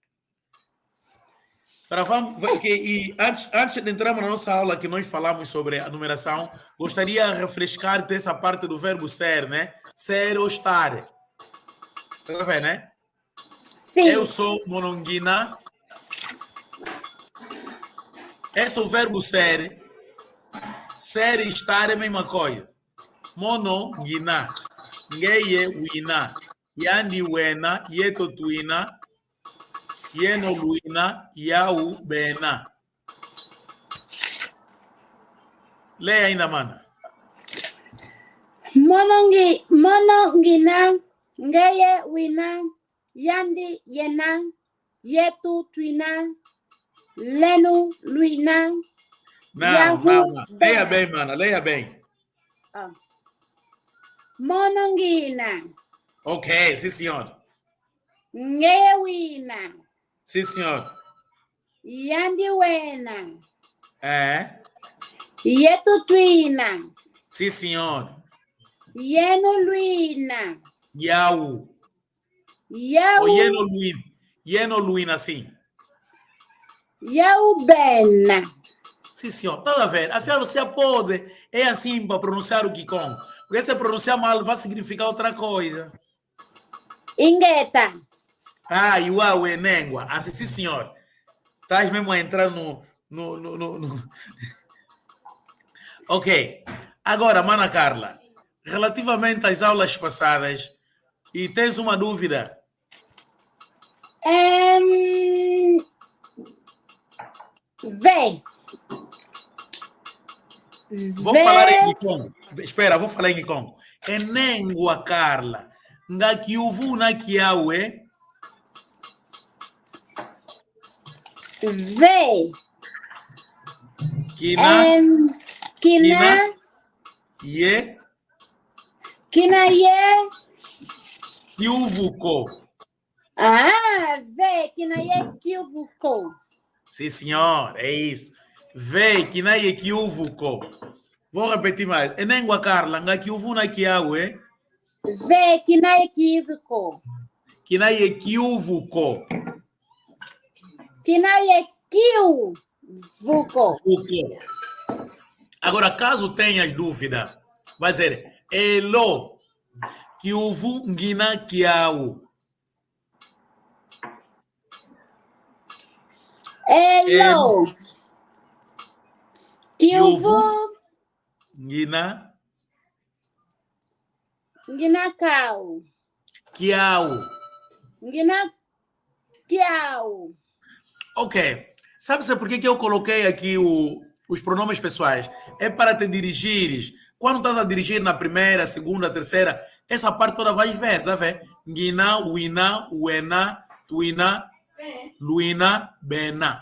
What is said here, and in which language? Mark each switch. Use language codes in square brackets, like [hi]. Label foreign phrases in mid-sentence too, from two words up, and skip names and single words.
[pt] Agora vamos, e antes de entrarmos na nossa aula que nós falamos sobre a numeração, gostaria de refrescar essa parte do verbo ser, né? Ser ou estar. Tá vendo, né? Sim. Eu sou mononguina. Esse é o verbo ser. Ser e estar é a mesma coisa. [kg] Mononguina. Ngeye wina. Yandi wena. Yeto tuina. Yeno luina. Yau bena. [pt] Leia ainda, mana. [kg] Monongina. Ngeye wina. Yandi yena. Yetu twina. Lenu luina. [pt] Não. Leia bem, mana. Leia bem. [kg] Monongina. [pt] Ok, sim, senhor. [kg] Ngewina. [pt] Sim, senhor. [kg] Yandiwena. [pt] É. [kg] Yetutwina. [pt] Sim, senhor. [kg] Yenuluina. Yau. Yau. Ou Yeno luina. Yeno luina, sim. Yaubena. [pt] Sim, senhor. Tá a ver? Afinal, você pode. É assim para pronunciar o Kikon. Porque se pronunciar mal, vai significar outra coisa. [kg] Ingeta. [pt] Ah, Iuau é Nengua. Assim, sim, senhor. Estás mesmo a entrar no... Ok. Agora, mana Carla, relativamente às aulas passadas, e tens uma dúvida? [kg] Vê. [pt] Vou falar em Kikon. Espera, vou falar em Kikon. [kg] É Nengua, Carla. Nga kiuvu na kiawe. Vê. Kina. Kina. Ye. Kina ye. Kiuvuko. Ah, vê. Kina ye kiuvuko. [pt] Sim, senhor. É isso. [kg] Vê que na ye kiuvuko. [pt] Vou repetir mais. [kg] É Nengua, [pt] Carla. [kg] Nga kiuvu na kiawe. Vê. Kina ye kiuvuko. Kina ye kiuvuko. Kina ye kiuvuko. [pt] Agora, caso tenhas dúvida, vai dizer [kg] elo kiuvu ngina kiau. Elo. Kiuvu. Ngina. Ngina Kau. Kiau. Ngina Kiau. [pt] Ok. Sabe por que eu coloquei aqui os pronomes pessoais? É para te dirigires. Quando estás a dirigir na primeira, segunda, terceira, essa parte toda vais ver, tá vendo? [kg] Ngina, Wina, Uena, Tuina, Luina, Bena.